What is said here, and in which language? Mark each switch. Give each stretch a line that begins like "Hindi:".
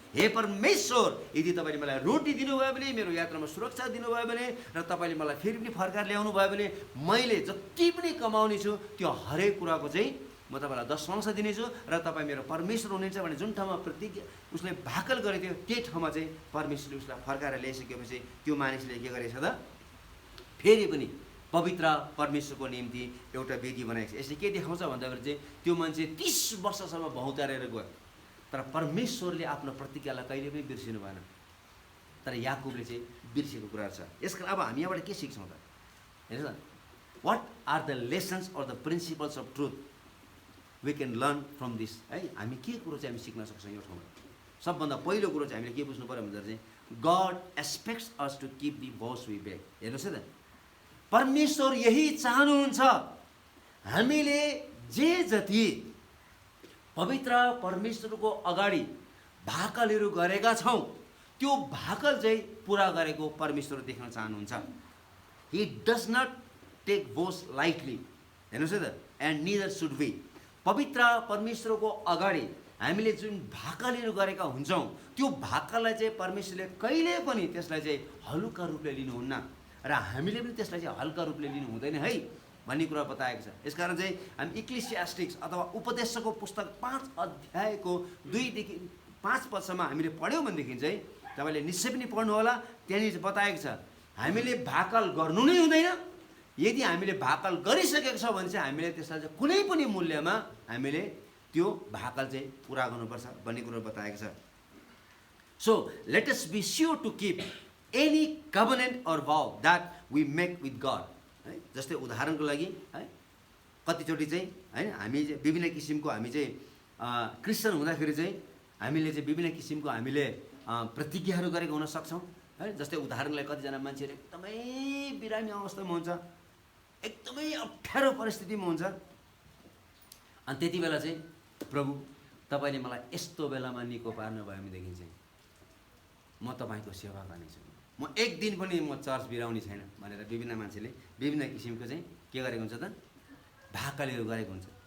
Nepali: हे परमेश्वर, यदि तपाईँले मलाई रोटी दिनुभयो भने, मेरो यात्रामा सुरक्षा दिनुभयो भने, र तपाईँले मलाई फेरि पनि फर्काएर ल्याउनु भयो भने, मैले जति पनि कमाउने छु त्यो हरेक कुराको चाहिँ म तपाईँलाई 10% दिनेछु, र तपाईँ मेरो परमेश्वर हुनुहुन्छ भने जुन ठाउँमा प्रतिज्ञा उसले भाकल गरेको थियो त्यही ठाउँमा चाहिँ परमेश्वरले उसलाई फर्काएर ल्याइसकेपछि त्यो मानिसले के गरेछ त, फेरि पनि पवित्र परमेश्वरको निम्ति एउटा वेदी बनाएको छ। यसले के देखाउँछ भन्दाखेरि चाहिँ त्यो मान्छे 30 वर्षसम्म भौँतारेर गयो, तर परमेश्वरले आफ्नो प्रतिज्ञालाई कहिले पनि बिर्सिनु भएन। तर याकुबले चाहिँ बिर्सेको कुरा छ। यसकारण अब हामी यहाँबाट के सिक्छौँ त, हेर्नुहोस् न,
English: what are the lessons or the principles of truth we can learn from this,
Nepali: है हामी के कुरो चाहिँ हामी सिक्न सक्छौँ यो ठाउँमा। सबभन्दा पहिलो कुरो चाहिँ हामीले के बुझ्नु पऱ्यो भन्दाखेरि चाहिँ
English: God expects us to keep the vows we beg.
Nepali: हेर्नुहोस् है त, परमेश्वर यही चाहनुहुन्छ हामीले जे जति पवित्र परमेश्वरको अगाडि भाकलहरू गरेका छौँ त्यो भाकल चाहिँ पुरा गरेको परमेश्वर देख्न चाहनुहुन्छ।
English: he does not take vows lightly,
Nepali: हेर्नुहोस् है त,
English: And neither should we.
Nepali: पवित्र परमेश्वरको अगाडि हामीले जुन भाकलहरू गरेका हुन्छौँ त्यो भाकललाई चाहिँ परमेश्वरले कहिले पनि त्यसलाई चाहिँ हलुका रूपले लिनुहुन्न, र हामीले पनि त्यसलाई चाहिँ हल्का रूपले लिनु हुँदैन है भन्ने कुरा बताएको छ। यसकारण चाहिँ हामी इक्लिसियास्टिक्स अथवा उपदेशको पुस्तक 5 अध्यायको 2 देखि 5 पदसम्म हामीले पढ्यौँ भनेदेखि चाहिँ तपाईँले निश्चय पनि पढ्नु होला। त्यहाँनिर बताएको छ हामीले भाकल गर्नु नै हुँदैन, यदि हामीले भाकल गरिसकेको छ भने चाहिँ हामीले त्यसलाई चाहिँ कुनै पनि मूल्यमा हामीले त्यो भाकल चाहिँ पुरा गर्नुपर्छ भन्ने कुरो बताएको छ।
English: So let us be sure to keep any covenant or vow that we make with God, है।
Nepali: जस्तै उदाहरणको लागि है कतिचोटि चाहिँ होइन हामी चाहिँ विभिन्न किसिमको हामी चाहिँ क्रिस्चियन हुँदाखेरि चाहिँ हामीले चाहिँ विभिन्न किसिमको हामीले प्रतिज्ञाहरू गरेको हुन सक्छौँ, है। जस्तै उदाहरणलाई कतिजना मान्छेहरू एकदमै बिरामी अवस्थामा हुन्छ, एकदमै अप्ठ्यारो परिस्थितिमा हुन्छ, अनि त्यति बेला चाहिँ प्रभु तपाईँले मलाई यस्तो बेलामा निको पार्नुभयो भनेदेखि चाहिँ म तपाईँको सेवा गर्नेछु, म एक दिन पनि म चर्च बिराउने छैन भनेर विभिन्न मान्छेले विभिन्न किसिमको चाहिँ के गरेको हुन्छ त, भाकलहरू गरेको हुन्छ।